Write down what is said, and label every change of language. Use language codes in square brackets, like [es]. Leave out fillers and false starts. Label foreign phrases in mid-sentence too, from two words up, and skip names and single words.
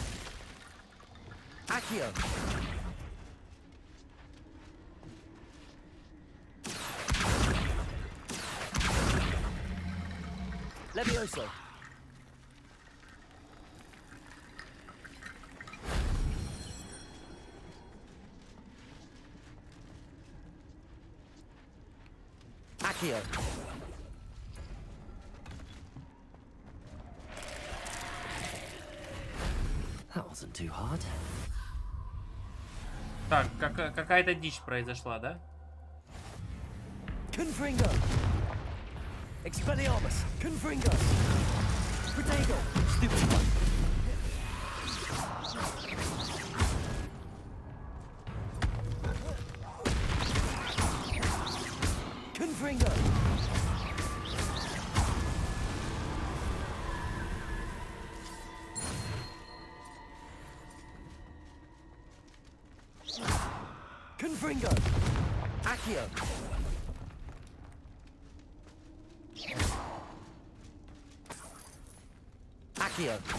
[en] Accio. Levioso. Accio. That wasn't too hard. [ru] Так, какая-то дичь произошла, да? [en] Confringo. Expelliarmus. Confringo. Protego. Stupid one. Confringo. Confringo. Accio. Accio.